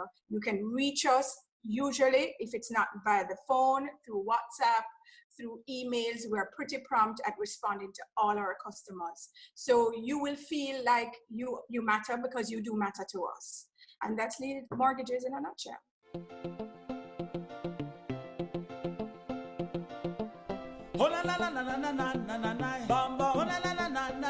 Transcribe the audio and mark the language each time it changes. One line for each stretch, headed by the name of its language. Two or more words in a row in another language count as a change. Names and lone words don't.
English: You can reach us usually, if it's not via the phone, through WhatsApp, through emails. We're pretty prompt at responding to all our customers. So you will feel like you matter because you do matter to us. And that's Lead Mortgages in a nutshell. Oh na na na na na na na na na, bamba. Oh na na na na